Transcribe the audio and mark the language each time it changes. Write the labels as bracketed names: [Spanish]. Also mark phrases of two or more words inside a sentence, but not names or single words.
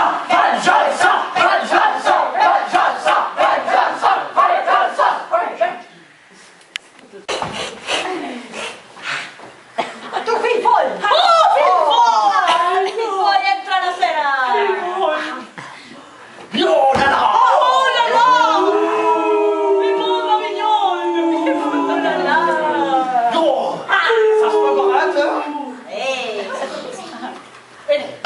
[Catalan] Venjança! Venjança! Venjança! Venjança! Venjança! Tu fill foll! Oh, fill foll! Fill foll, entra a l'escena! [French] Violala! Oh là là! Les pauvres mignonnes! Oh là là! Ça se peut paraître, hein? Eh!